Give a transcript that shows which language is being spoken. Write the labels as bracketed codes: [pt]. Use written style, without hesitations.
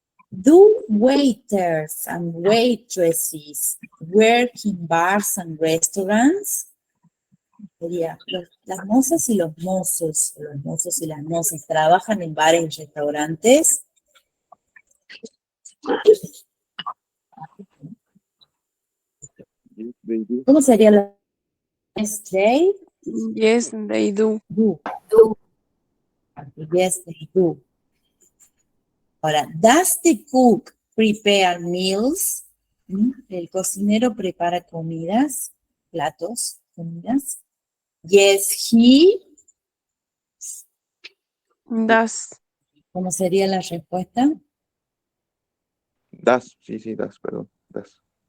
[en] Do waiters and waitresses work in bars and restaurants? [es] Sería, las mozas y los mozos y las mozas trabajan en bares y restaurantes. [en] They do. [es] ¿Cómo sería la they? [en] Yes, they do. Do. Do. Yes, they do. [es] Ahora, does the cook prepare meals? ¿El cocinero prepara comidas, platos, comidas? [en] Yes, he. Das. [es] ¿Cómo sería la respuesta? Das. Sí, das, perdón. Das.